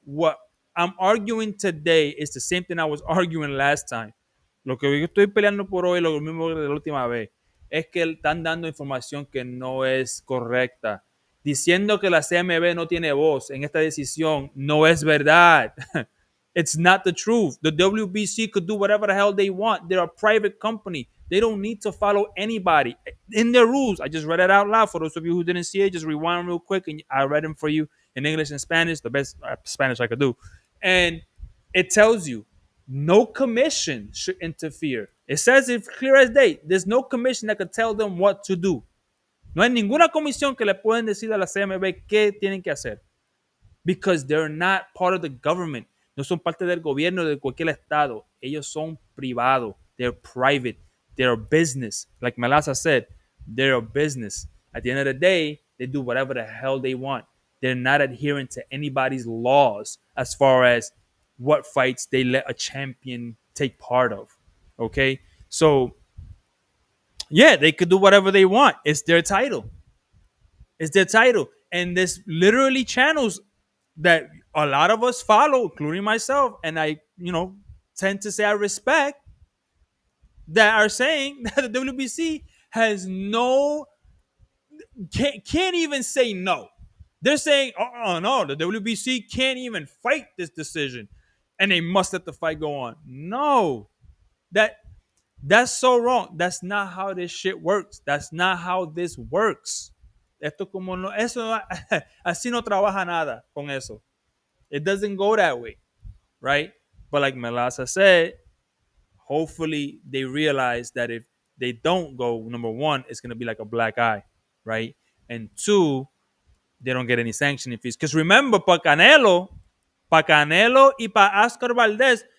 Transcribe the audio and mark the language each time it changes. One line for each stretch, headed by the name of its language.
English: What I'm arguing today is the same thing I was arguing last time.
Spanish: Lo que yo estoy peleando por hoy, lo mismo de la última vez, es que están dando información que no es correcta. diciendo que la CMB no tiene voz en esta decisión no es verdad.
English: It's not the truth. The WBC could do whatever the hell they want. They're a private company. They don't need to follow anybody in their rules. I just read it out loud for those of you who didn't see it. Just rewind real quick, and I read them for you in English and Spanish, the best Spanish I could do. And it tells you no commission should interfere. It says it clear as day. There's no commission that could tell them what to do.
Spanish: No hay ninguna comisión que le pueden decir a la CMB qué tienen que hacer.
English: Because they're not part of the government.
Spanish: No son parte del gobierno de cualquier estado. Ellos son privados.
English: They're private. They're a business. Like Melasa said, they're a business. At the end of the day, they do whatever the hell they want. They're not adhering to anybody's laws as far as what fights they let a champion take part of. Okay? So, yeah, they could do whatever they want. It's their title. It's their title. And there's literally channels that a lot of us follow, including myself, and I, tend to say I respect, that are saying that the WBC has can't even say no. They're saying, oh no, the WBC can't even fight this decision, and they must let the fight go on. No, that's so wrong. That's not how this shit works. That's not how this works.
Spanish: Esto como no, eso así no trabaja nada con eso.
English: It doesn't go that way, right? But like Melasa said, hopefully they realize that if they don't go, number one, it's going to be like a black eye, right? And two, they don't get any sanctioning fees. Because remember,
Spanish: para Canelo y para Oscar Valdez.